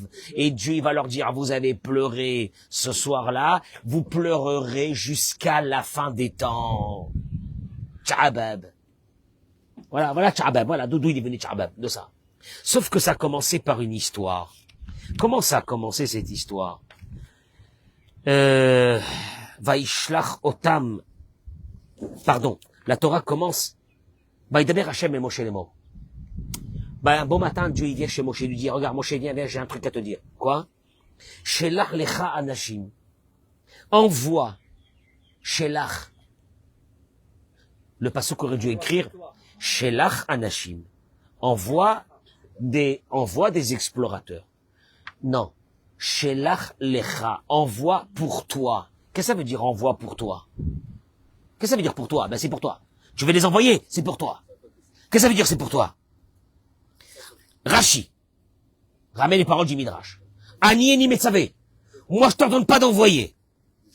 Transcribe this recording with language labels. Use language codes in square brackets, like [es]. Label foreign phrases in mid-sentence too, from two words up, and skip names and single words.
[fr] Et Dieu, il va leur dire, vous avez pleuré ce soir-là, vous pleurerez jusqu'à la fin des temps. Tchabab. Voilà Tchabab. Voilà, d'où il est venu Tchabab, de ça. Sauf que ça a commencé par une histoire. Comment ça a commencé cette histoire? [he] וישלח אותם. [fr] Pardon, la Torah commence. [he] וידבר השם [fr] et Moshe les mots. Un bon matin, Dieu il vient chez Moshe, il lui dit, regarde Moshe, viens, j'ai un truc à te dire. Quoi? [he] שלח לך אנשים. [fr] Envoie. Shelach. Le pasuk aurait dû écrire [he] שלח אנשים. [fr] Envoie des explorateurs. Non. [he] שלח לך. [fr] Envoie pour toi. Qu'est-ce que ça veut dire envoie pour toi? Qu'est-ce que ça veut dire pour toi? C'est pour toi. Je vais les envoyer, c'est pour toi. Qu'est-ce que ça veut dire c'est pour toi? Rashi. Ramène les paroles du Midrash. [he] אני איני מצווה. [fr] Moi je t'ordonne pas d'envoyer.